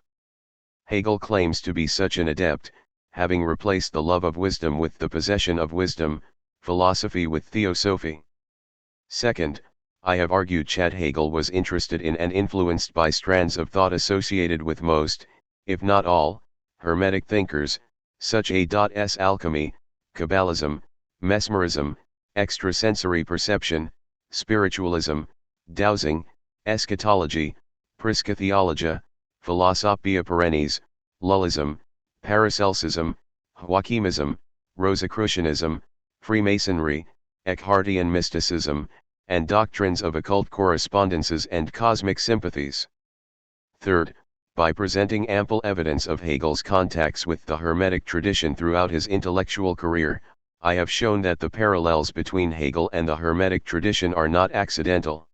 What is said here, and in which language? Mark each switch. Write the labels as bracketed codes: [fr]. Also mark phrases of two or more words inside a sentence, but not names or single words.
[en] Hegel claims to be such an adept, having replaced the love of wisdom with the possession of wisdom, philosophy with theosophy. Second, I have argued Chad Hegel was interested in and influenced by strands of thought associated with most, if not all, Hermetic thinkers, such as alchemy, Kabbalism, mesmerism, extrasensory perception, spiritualism, dowsing, eschatology, Priscatheologia, Philosophia perennis, Lullism, Paracelsusism, Joachimism, Rosicrucianism, Freemasonry, Eckhartian mysticism, and doctrines of occult correspondences and cosmic sympathies. Third, by presenting ample evidence of Hegel's contacts with the Hermetic tradition throughout his intellectual career, I have shown that the parallels between Hegel and the Hermetic tradition are not accidental.